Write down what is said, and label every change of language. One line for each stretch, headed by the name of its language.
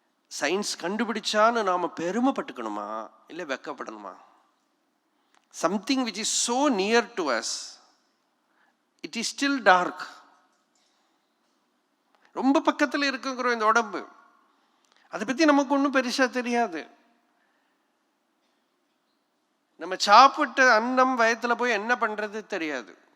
Tamil: Science கண்டுபிடிச்சான்னு நாம பெருமைப்பட்டுக்கணுமா இல்லை வெக்கப்படணுமா?
English: Something which is so near to us, it is still dark.
Tamil: ரொம்ப பக்கத்தில் இருக்குங்கிற இந்த உடம்பு, அதை பற்றி நமக்கு ஒன்றும் பெருசாக தெரியாது. நம்ம சாப்பிட்ட அன்னம் வயத்தில் போய் என்ன பண்ணுறது தெரியாது.